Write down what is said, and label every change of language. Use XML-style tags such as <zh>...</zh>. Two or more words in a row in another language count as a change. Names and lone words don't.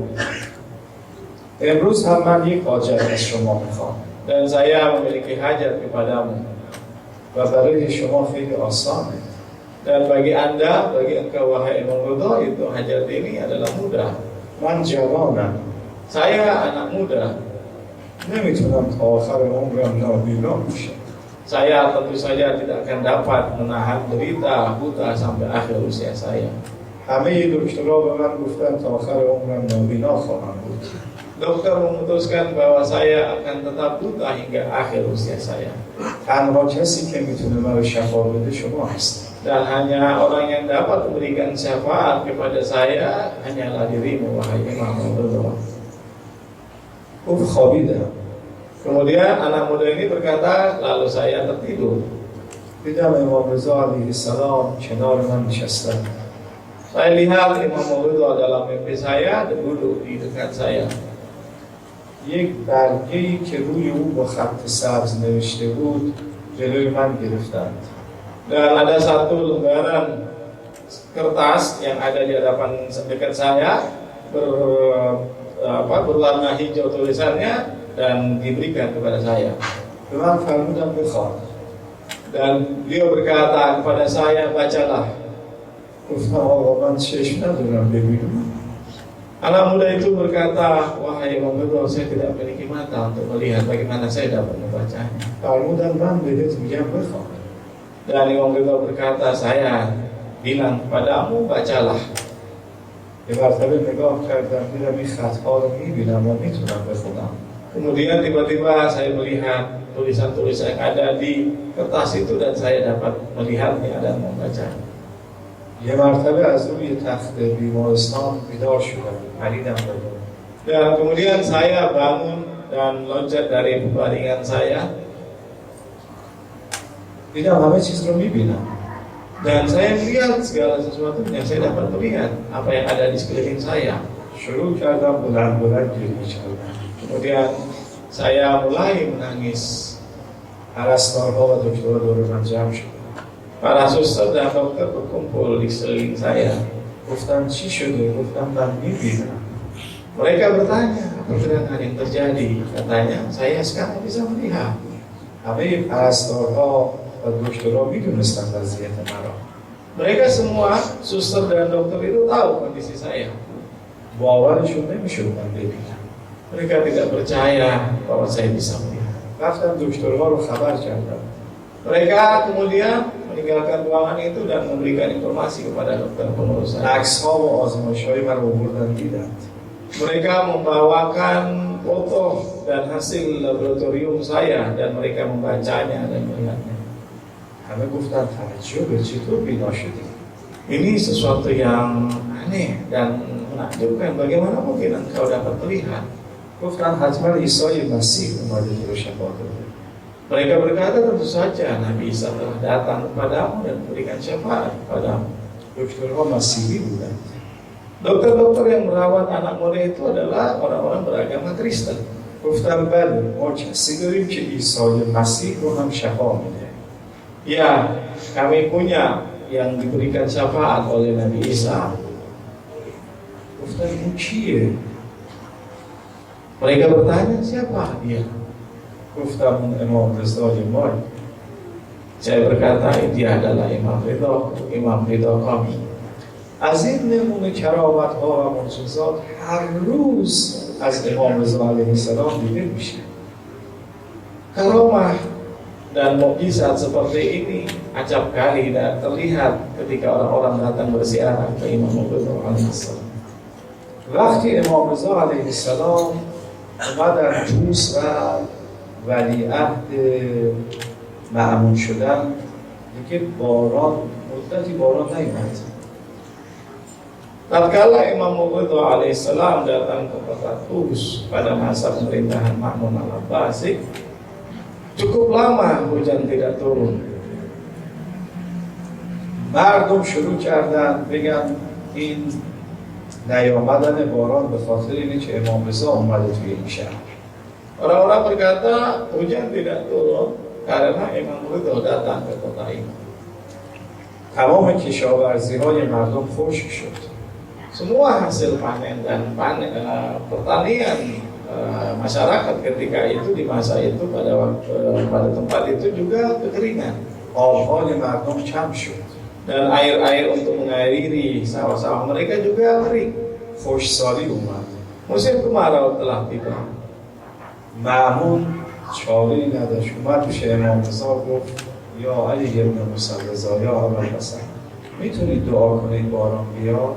<fa>امروز هم من یک حاجت از شما میخوام</fa> <id>Dan saya memiliki hajat kepadamu.</id> <fa>و برای شما خیلی آسانه.</fa> <id>Dan bagi anda, bagi engkau wahai Imam Ridha, itu hajat ini adalah mudah.</id> <fa>من جوانم.</fa> <id>Saya anak muda.</id> <fa>نمیتونم تا آخر عمرم نابینا بشم.</fa> <id>Saya tentu saja tidak akan dapat menahan derita buta sampai akhir usia saya.</id> <fa>همه دکترها به من گفتن تا آخر عمرم نابینا خواهم بود.</fa> <id>Dokter memutuskan bahwa saya akan tetap buta hingga akhir usia saya.</id> <fa>تنها کسی که میتونه مرا شفا بده شما هست.</fa> <id>Dan hanya orang yang dapat memberikan syafaat kepada saya hanyalah dirimu wahai Imam Ridha.</id> <fa>گفت خوابیدم.</fa> <id>Kemudian anak muda ini berkata, lalu saya tertidur.</id> <fa>دیدم امام رضا علیه السلام کنار من نشستن.</fa> <id>Saya lihat Imam Ridha dalam mimpi saya duduk di dekat saya.</id> <fa>یک برگه‌ای که روی او با خط سبز نوشته بود جلوی من گرفتند.</fa> <id>Dan ada satu lembaran kertas yang ada di hadapan dekat saya berwarna hijau tulisannya dan diberikan kepada saya.</id> <fa>به من فرمودن بخوان.</fa> <id>Dan beliau berkata kepada saya, bacalah.</id> <fa>گفتم آقا من چشم ندارم ببینم.</fa> <id>Anak muda itu berkata, wahai Imam Ridha, saya tidak memiliki mata untuk melihat, bagaimana saya dapat membacanya.</id> <fa>فرمودن من بهت میگم بخوان.</fa> <id>Dan Imam Ridha berkata, saya bilang kepadamu, bacalah.</id> <fa>یه مرتبه نگاه کردم دیدم این خطها رو میبینم و میتونم بخونم.</fa> <id>Kemudian tiba-tiba saya melihat tulisan-tulisan yang ada di kertas itu dan saya dapat melihatnya dan membacanya.</id> <fa>یه مرتبه از روی تخت بیمارستان بیدار شدم. پریدم بالا.</fa> <id>Dan kemudian saya bangun dan loncat dari baringan saya.</id> <fa>دیدم همه چیز رو میبینم.</fa> <id>Dan saya melihat segala sesuatunya, saya dapat melihat apa yang ada di sekeliling saya.</id> <fa>شروع کردم بلند بلند گریه کردم.</fa> <id>Kemudian saya mulai menangis.</id> <fa>پرستارها و دکترها دور من جمع شد.</fa> <id>Para suster dan dokter berkumpul di sekeliling saya.</id> <fa>گفتم چی شده؟ گفتم من میبینم.</fa> <id>Mereka bertanya, apa gerangan yang terjadi? Katanya, saya sekarang bisa melihat.</id> <fa>همه پرستارها و دکترها میدونستن وضعیت مرا.</fa> <id>Mereka semua, suster dan dokter itu tahu kondisi saya.</id> <fa>باورشون نمیشد من ببینم.</fa> <id>Mereka tidak percaya bahwa saya bisa melihat.</id> <fa>رفتم دکترها رو خبر کردم.</fa> <id>Mereka kemudian meninggalkan ruangan itu dan memberikan informasi kepada dokter pengurus saya.</id> <fa>عکس‌ها و آزمایش‌های من رو بردن دیدند.</fa> <id>Mereka membawakan foto dan hasil laboratorium saya dan mereka membacanya dan melihatnya.</id> <fa>همه گفتن تعجبه چطور بینا شدی؟</fa> <id>Ini sesuatu yang aneh dan menakjubkan. Bagaimana mungkin engkau dapat melihat?</id> <fa>گفتن حتما عیسی مسیح اومده تو رو شفا داده.</fa> <id>Mereka berkata, tentu saja Nabi Isa telah datang kepadamu dan memberikan syafaat kepadamu.</id> <fa>دکترها مسیحی بودند.</fa> <id>Dokter-dokter yang merawat anak muda itu adalah orang-orang beragama Kristen.</id> <fa>گفتم بله ما کسی داریم که عیسی مسیح رو هم شفا میده.</fa> <id>Ya, kami punya yang diberikan syafaat oleh Nabi Isa.</id> <fa>گفتم این کیه؟</fa> <id>Mereka bertanya, siapa dia?</id> <fa>گفتم اون امام رضای ما.</fa> <id>Saya berkata, dia adalah Imam Ridha kami.</id> <fa>از این نمونه کرامت‌ها و معجزات هر روز از امام رضا علیه السلام دیده میشه.</fa> <id>Karamah dan mukjizat seperti ini acap kali dan terlihat ketika orang-orang datang berziarah ke Imam Ridha alaihissalam.</id> <fa>وقتی امام رضا علیه السلام اومدن توس و ولیعهد مأمون شدن دیگه مدتی باران نیومد.</fa> <id>Tatkala Imam Ridha alaihissalam datang ke kota Tubus pada masa pemerintahan Ma'mun al-Abbasi, cukup lama hujan tidak turun.</id> <fa>مردم شروع کردن بگن این نیامدن باران به خاطر اینه که امام رضا اومده توی این شهر.</fa> <id>Orang-orang berkata hujan tidak turun karena Imam Ridha datang ke kota ini.</id> <fa>تمام کشاورزی‌های مردم خشک شد.</fa> <id>Semua hasil panen dan pertanian masyarakat ketika itu, di masa itu, pada tempat itu juga kekeringan.</id> <fa>آب‌های مردم کم شد.</fa> <id>Dan air-air untuk mengairi sawah-sawah mereka juga kering.</id> <fa>خشکسالی اومد.</fa> <id>Musim kemarau telah tiba.</id> <fa>مأمون چاره‌ای نداشت، اومد پیش امام رضا گفت یا علی ابن موسی رضا یا ابوالحسن میتونید دعا کنید باران بیاد؟</fa>